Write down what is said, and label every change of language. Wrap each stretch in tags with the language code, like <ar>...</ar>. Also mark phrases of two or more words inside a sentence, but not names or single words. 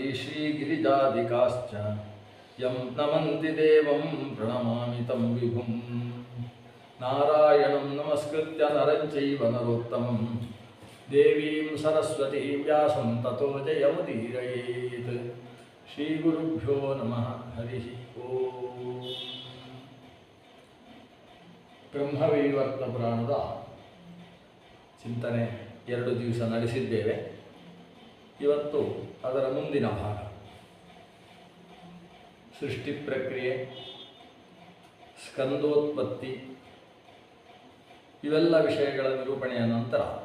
<sa>श्रीगिरिजादिकाश्च यं नमन्ति देवं प्रणमामि तं विभुं नारायणं नमस्कृत्य नरं चैव नरोत्तमं देवीं सरस्वतीं व्यासं ततो जयमुदीरयेत् श्रीगुरुभ्यो नमः हरिः ओम्</sa> <kn>ಬ್ರಹ್ಮವೈವರ್ತ ಪುರಾಣದ ಚಿಂತನೆ 2 ದಿವಸ ನಡೆಸಿದ್ದೇವೆ. ಇವತ್ತು ಅದರ ಮುಂದಿನ ಭಾಗ ಸೃಷ್ಟಿ ಪ್ರಕ್ರಿಯೆ, ಸ್ಕಂದೋತ್ಪತ್ತಿ ಇವೆಲ್ಲ ವಿಷಯಗಳ ನಿರೂಪಣೆಯ ನಂತರ</kn>